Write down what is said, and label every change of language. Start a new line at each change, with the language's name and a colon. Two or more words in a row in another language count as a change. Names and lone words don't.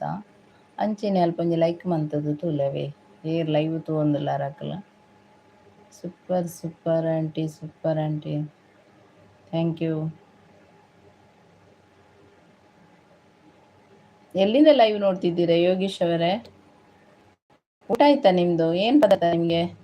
Tulu: ಅಂಚೆನೆ ಅಲ್ಪ ಒಂಜಿ ಲೈಕ್ ಮಂತದು ತೂಲವೇ ಏರ್ ಲೈವ್ ತೂವೊಂದುಲ್ಲಾರಕ್ಲ.
English: Super super aunty super aunty thank you.
Kannada: ಎಲ್ಲಿಂದ ಲೈವ್ ನೋಡ್ತಿದ್ದೀರಾ ಯೋಗೀಶ್ ಅವರೇ? ಊಟ ಆಯ್ತಾ ನಿಮ್ದು? ಏನ್ ಪದಾರ್ಥ ನಿಮ್ಗೆ?